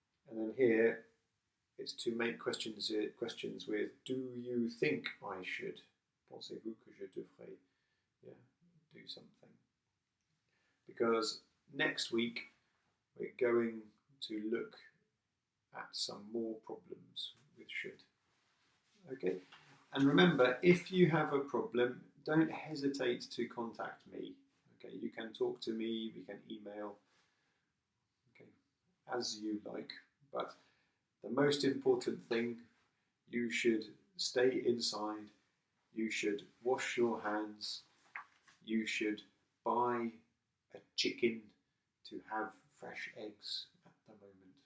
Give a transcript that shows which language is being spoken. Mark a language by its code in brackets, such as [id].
[en] And then here, it's to make questions with do you think I should? [fr] Pensez-vous que je devrais [en] do something? Because next week we're going to look at some more problems with should. Okay? And remember, if you have a problem, don't hesitate to contact me. Okay? You can talk to me, we can email, okay, as you like, but the most important thing, you should stay inside, you should wash your hands, you should buy a chicken to have fresh eggs at the moment.